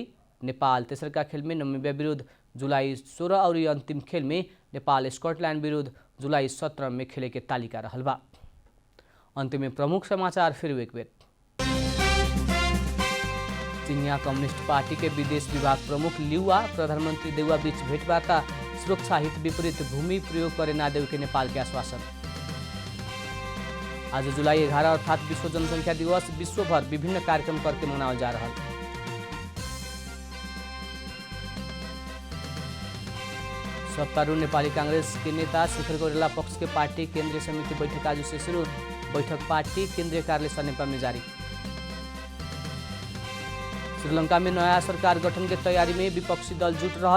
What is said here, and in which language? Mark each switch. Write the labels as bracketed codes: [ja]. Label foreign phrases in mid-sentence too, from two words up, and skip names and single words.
[bho] नेपाल तेसरका खेल में नामिबिया विरुद्ध जुलाई 16 और अंतिम खेल में नेपाल स्कॉटलैंड विरुद्ध जुलाई 17 में खेले के तालिका रहल बा। अंत में प्रमुख समाचार फिर एक बेर। चीनिया कम्युनिस्ट पार्टी के विदेश विभाग प्रमुख लियुआ प्रधानमंत्री देउवा बीच भेंटवार्ता, सुरक्षा हित विपरीत भूमि प्रयोग करे ना देव के नेपाल के आश्वासन। आज जुलाई 11 अर्थात विश्व जनसंख्या दिवस विश्वभर विभिन्न कार्यक्रम करके मनावल जा रहा। सत्तारूढ़ नेपाली कांग्रेस के नेता शेखर कोइराला पक्ष के पार्टी केंद्रीय समिति बैठक आज से शुरू। बैठक पार्टी केंद्रीय कार्यालय सनेपा में जारी। श्रीलंका में नया सरकार गठन के तैयारी में विपक्षी दल जुट रहल।